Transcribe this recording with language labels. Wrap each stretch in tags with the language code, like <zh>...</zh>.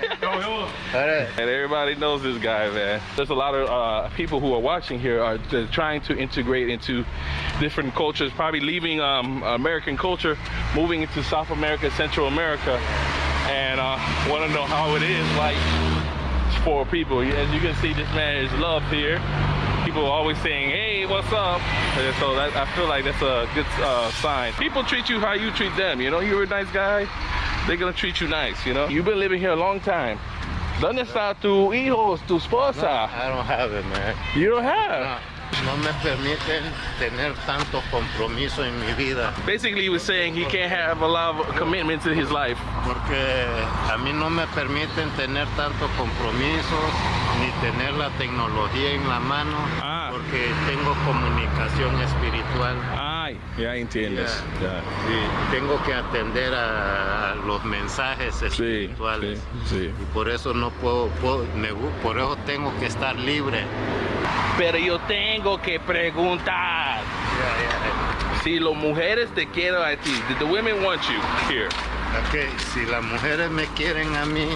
<en>And everybody knows this guy, man. There's a lot of people who are watching here are trying to integrate into different cultures, probably leaving American culture, moving into South America, Central America, and want to know how it is like for people. As you can see, this man is loved here. People are always saying, hey, what's up? And so I feel like that's a good sign. People treat you how you treat them. You know, you're a nice guy, they're gonna treat you nice, you know? You've been living here a long time.</en> <es>¿Dónde está tu hijo, tu esposa?</es> <en>No, I don't have it, man. You don't have?</en> <es>No me permiten tener tanto compromiso en mi vida.</es> <en>Basically, he was saying he can't have a lot of commitment to his life.</en> <es>Porque a mí no me permiten tener tanto compromisos ni tener la tecnología en la mano. Porque tengo comunicación espiritual. Ay, ya entiendes.</es> <en>Yeah.</en> <es>Sí, tengo que atender a los mensajes espirituales. Sí. Y por eso no puedo, por eso tengo que estar libre. Pero yo tengo que preguntar. Si las mujeres te quieren a ti,</es> <en>did the women want you here?</en> <es>Okay, si las mujeres me quieren a mí,</es>